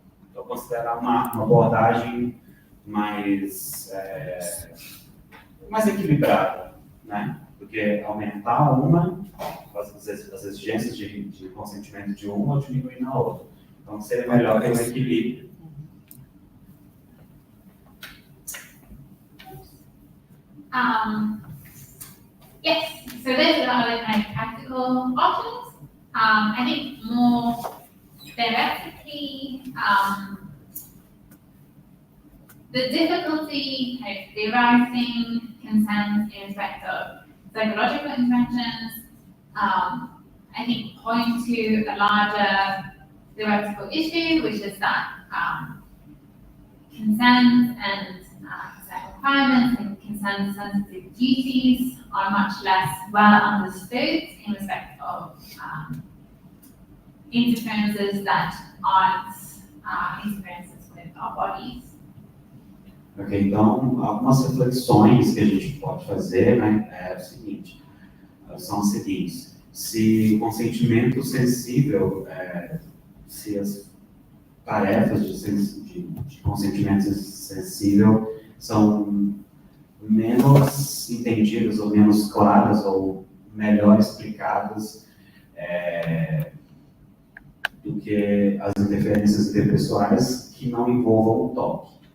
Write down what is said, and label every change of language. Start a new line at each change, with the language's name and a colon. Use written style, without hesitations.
Portuguese: Então, considerar uma abordagem mais equilibrada, né? Porque aumentar as exigências de consentimento de uma ou diminuir na outra. Então, seria melhor ter um equilíbrio.
English: Yes, so there's a lot of kind of practical options. I think more theoretically, the difficulty kind of theorizing consent in respect of psychological interventions, I think point to a larger theoretical issue, which is that consent and consent requirements and consent sensitive duties are much less well understood in respect of interferences that aren't interferences with our bodies.
Portuguese: Ok, então, algumas reflexões que a gente pode fazer, né, é o seguinte, são as seguintes. Se o consentimento sensível, se as tarefas de consentimento sensível são menos entendidas ou menos claras ou melhor explicadas do que as interferências interpessoais que não envolvam o toque.